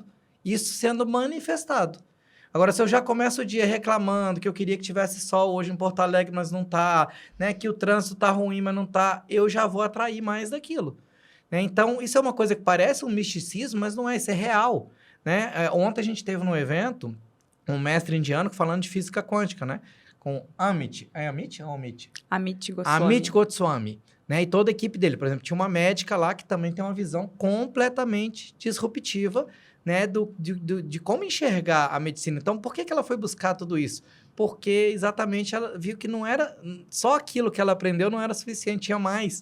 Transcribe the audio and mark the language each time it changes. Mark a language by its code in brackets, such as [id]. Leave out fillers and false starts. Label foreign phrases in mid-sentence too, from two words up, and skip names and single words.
[pt] Isso sendo manifestado. Agora, se eu já começo o dia reclamando que eu queria que tivesse sol hoje em Porto Alegre, mas não está, né? Que o trânsito está ruim, mas não está, eu já vou atrair mais daquilo. Né? Então, isso é uma coisa que parece um misticismo, mas não é, isso é real. Né? Ontem a gente teve num evento um mestre indiano falando de física quântica, né? Com Amit. É Amit ou Amit? Amit Goswami. Amit Goswami. Né? E toda a equipe dele. Por exemplo, tinha uma médica lá que também tem uma visão completamente disruptiva, né? De como enxergar a medicina. Então, por que ela foi buscar tudo isso? Porque exatamente ela viu que não era... Só aquilo que ela aprendeu não era suficiente, tinha mais.